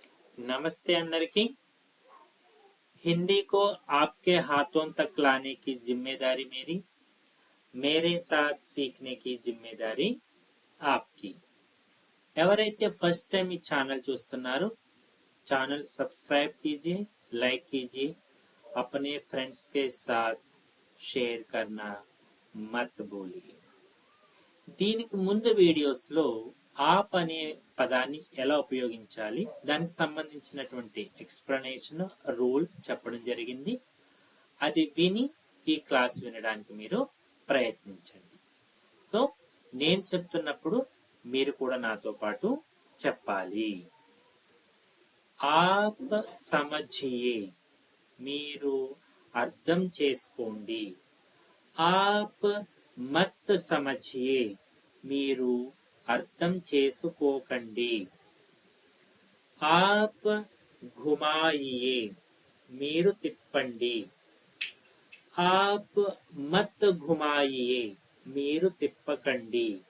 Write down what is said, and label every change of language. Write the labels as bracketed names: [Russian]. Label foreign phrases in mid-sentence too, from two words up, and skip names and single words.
[Telugu] నమస్తే అందరికీ। [Hindi] हिंदी को आपके हाथों तक लाने की जिम्मेदारी मेरी, मेरे साथ सीखने की जिम्मेदारी आपकी। [Telugu] ఎవరైతే ఫస్ట్ టైం ఈ ఛానల్ చూస్తున్నారో ఛానల్ [Hindi] सब्सक्राइब कीजिए, लाइक कीजिए, अपने फ्रेंड्स के साथ షేర్ करना मत भूलिए। [Telugu] దీనికి ముందు వీడియోస్లో ఆప్ అనే పదాన్ని ఎలా ఉపయోగించాలి, దానికి సంబంధించినటువంటి ఎక్స్ప్లెనేషన్ రూల్ చెప్పడం జరిగింది. అది విని ఈ క్లాస్ వినడానికి మీరు ప్రయత్నించండి. సో నేను చెప్తున్నప్పుడు మీరు కూడా నాతో పాటు చెప్పాలి. [Hindi] आप समझिए, [Telugu] మీరు అర్థం చేసుకోండి. [Hindi] आप मत समझिए, [Telugu] మీరు అర్థం చేసుకోకండి. [Hindi] आप घुमाइये, [Telugu] మీరు తిప్పండి. [Hindi] आप मत घुमाइये, [Telugu] మీరు తిప్పకండి.